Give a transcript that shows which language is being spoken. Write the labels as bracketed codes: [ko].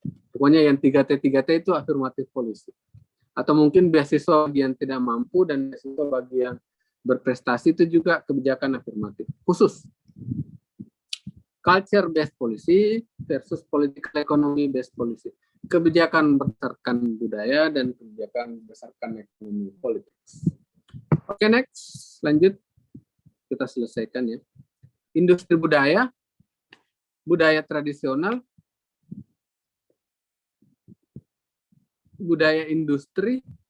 [id] Pokoknya yang 3T itu afirmatif policy. Atau mungkin beasiswa bagi yang tidak mampu dan beasiswa bagi yang berprestasi itu juga kebijakan afirmatif khusus. [en] Culture based policy versus political economy based policy. [id] Kebijakan berdasarkan budaya dan kebijakan berdasarkan ekonomi politik. Oke, next, lanjut. Kita selesaikan ya. Industri budaya, budaya tradisional, budaya industri.